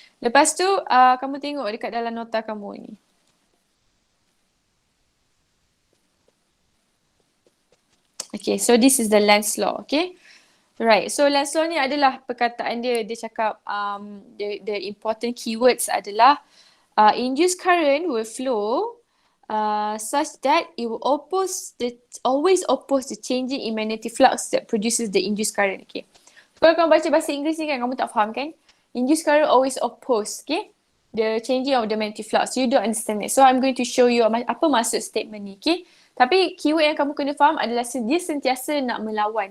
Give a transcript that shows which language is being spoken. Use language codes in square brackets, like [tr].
[ms] Lepas tu, kamu tengok dekat dalam nota kamu ni. [en] Okay, so this is the Lenz's law, okay? Right, so Lenz's law [ms] ni adalah perkataan dia cakap [en] the important keywords adalah induced current will flow such that it will always oppose the changing in magnetic flux that produces the induced current. Okay. [ms] Kalau kamu baca bahasa Inggeris ni kan, kamu tak faham kan? [en] Induced current always oppose, okay? The changing of the magnetic flux. You don't understand it. So I'm going to show you [ms] apa maksud statement ni, [en] okay? [ms] Tapi keyword yang kamu kena faham adalah dia sentiasa nak melawan.